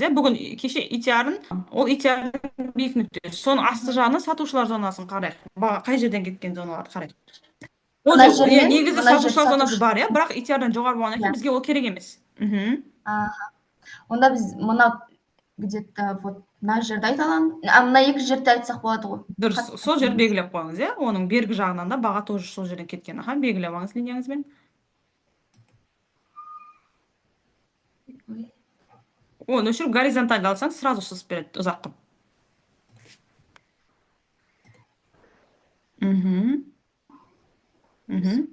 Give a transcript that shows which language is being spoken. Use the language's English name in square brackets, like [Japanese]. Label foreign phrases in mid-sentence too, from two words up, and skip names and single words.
[Kazakh] Бүгін кеше ол ITR-ның биік нүктесі. Соның асты жағына сатушылар зонасын қарайық. Баға қай жерден кеткен зоналарды қарайық. Негізі сатушылар зонасы бар, бірақ ITR-дан жоғары болғаннан кейін бізге ол керек емес. Онда біз мына [Russian] где-то вот [Kazakh] мына жерді айта аламын. Мына екі жерді айтсақ болады ғой. Дұрыс, сол жерді белгілеп қойыңыз, оның бергі жағынан да баға тоже сол жерден кеткен. Белгілеп алыңыз линияңызбен. Оны өшіріп горизонтальды алсаң, сразу сызып береді ұзақ қылып.